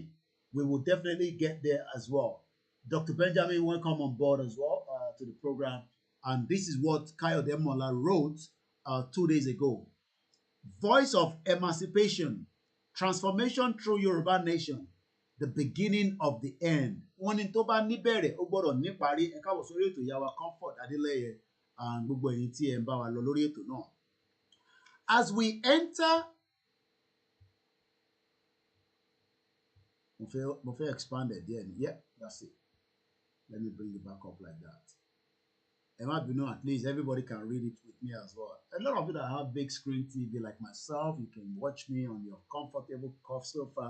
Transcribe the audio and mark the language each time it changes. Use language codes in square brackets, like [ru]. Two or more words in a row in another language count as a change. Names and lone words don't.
[en] We will definitely get there as well. Dr. Benjamin, welcome on board as well to the program. And this is what Kayode Emola wrote 2 days ago. Voice of emancipation, transformation through Yoruba nation, the beginning of the end. [yo] Wọ́n ní tó bá níbẹ̀rẹ̀ ó gbọ́dọ̀ níparí. Ẹ káàbọ̀ sórí ètò ìyá wa Comfort Adélẹ́yẹ and gbogbo ẹ̀yin tí ẹ ń bá wa lọ lórí ètò náà. [en] As we enter, [yo] mo fẹ́ [en] expand it there. Yeah, that's it. Let me bring it back up like that. At least everybody can read it with me as well. A lot of you that have big screen TV like myself, you can watch me on your comfortable sofa.